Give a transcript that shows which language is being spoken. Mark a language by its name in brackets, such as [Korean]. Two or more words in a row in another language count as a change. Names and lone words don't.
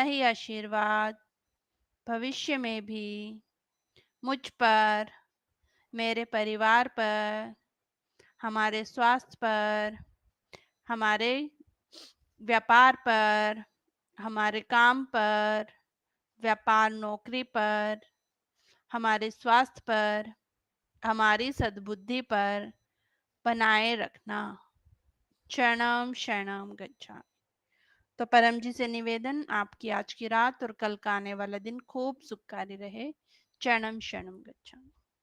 [Hindi] ही आशीर्वाद भविष्य में भी मुझ पर, मेरे परिवार पर, हमारे स्वास्थ्य पर, हमारे व्यापार पर, हमारे काम पर, व्यापार नौकरी पर, हमारे स्वास्थ्य पर, हमारी सद्बुद्धि पर बनाए रखना। [Pali] शरणम शरणम गच्छामि। [Hindi] तो परम जी से निवेदन, आपकी आज की रात और कल का आने वाला दिन खूब सुखकारी रहे। [Pali] शरणम शरणम गच्छामि।